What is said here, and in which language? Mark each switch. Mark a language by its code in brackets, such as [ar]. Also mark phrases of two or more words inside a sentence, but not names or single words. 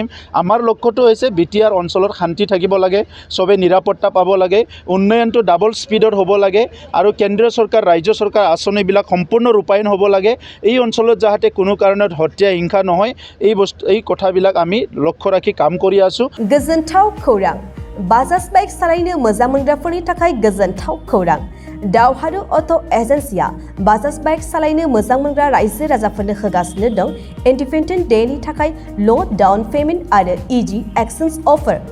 [as] আমাৰ লক্ষ্যটো হৈছে বিটিআৰ অঞ্চলত শান্তি থাকিব লাগে, চবে নিৰাপত্তা পাব লাগে, উন্নয়নটো ডাবল স্পীডত হ'ব লাগে আৰু কেন্দ্ৰীয় চৰকাৰ ৰাজ্য চৰকাৰ আঁচনিবিলাক সম্পূৰ্ণ ৰূপায়ণ হ'ব লাগে। এই অঞ্চলত যাতে কোনো কাৰণত হত্যা হিংসা নহয়, এই কথাবিলাক আমি লক্ষ্য ৰাখি কাম কৰি আছোঁ। [brx] गोजोनथाव खौरां बाजाज बाइक सालायनो मोजां मोनग्राफोरनि थाखाय गोजोनथाव खौरां दावहारु अट' एजेन्सिया बाजाज बाइक सालायनो मोजां मोनग्रा रायजो राजाफोरनो होगासिनो दं इन्डिपेन्डेन्ट डेनि थाखाय [en] low down payment [brx] आरो [en] easy exchange offer.